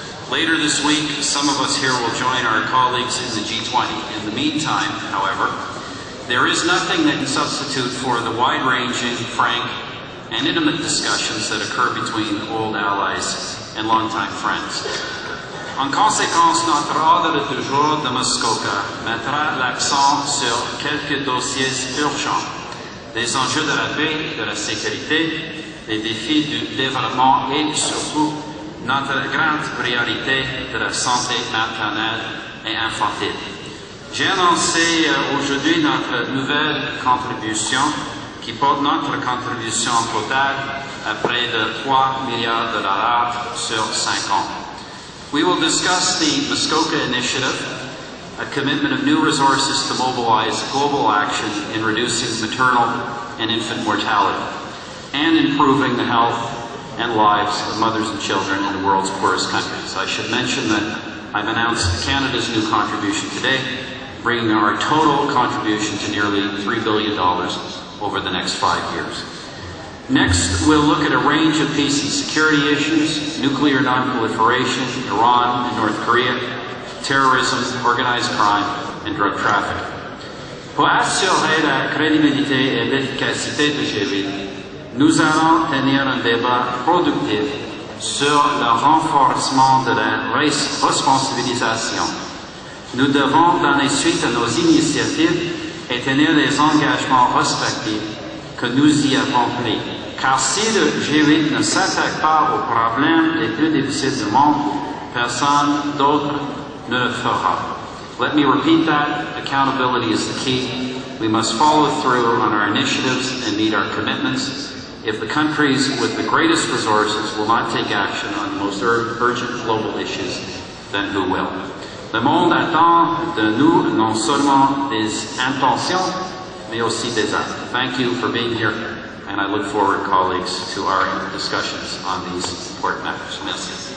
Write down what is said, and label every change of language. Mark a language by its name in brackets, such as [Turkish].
[English] Later this week, some of us here will join our colleagues in the G20. In the meantime, however, there is nothing that can substitute for the wide-ranging, frank, and intimate discussions that occur between old allies and longtime friends. [French] En conséquence, notre ordre du jour de Muskoka mettra l'accent sur quelques dossiers urgents. des enjeux de la paix et de la sécurité, les défis du développement et surtout notre grande priorité de la santé maternelle et infantile. J'ai annoncé aujourd'hui notre nouvelle contribution qui porte notre contribution totale à près de 3 milliards de dollars sur 5 ans. [English] We will discuss the Muskoka Initiative, a commitment of new resources to mobilize global action in reducing maternal and infant mortality and improving the health and lives of mothers and children in the world's poorest countries. I should mention that I've announced Canada's new contribution today, bringing our total contribution to nearly $3 billion over the next 5 years. Next, we'll look at a range of peace and security issues: nuclear non-proliferation, Iran and North Korea, terrorism, organized crime, and drug trafficking. [French] Pour assurer la crédibilité et l'efficacité du G8, nous allons tenir un débat productif sur le renforcement de la responsabilisation. Nous devons donner suite à nos initiatives et tenir les engagements respectifs que nous y avons pris. Car si le G8 ne s'attaque pas aux problèmes les plus difficiles du monde, personne d'autre ne le fera. [English] Let me repeat that. Accountability is the key. We must follow through on our initiatives and meet our commitments. If the countries with the greatest resources will not take action on the most urgent global issues, then who will? [French] Le monde attend de nous non seulement des intentions, mais aussi des actes. [English] Thank you for being here, and I look forward, colleagues, to our discussions on these important matters. [French] Merci.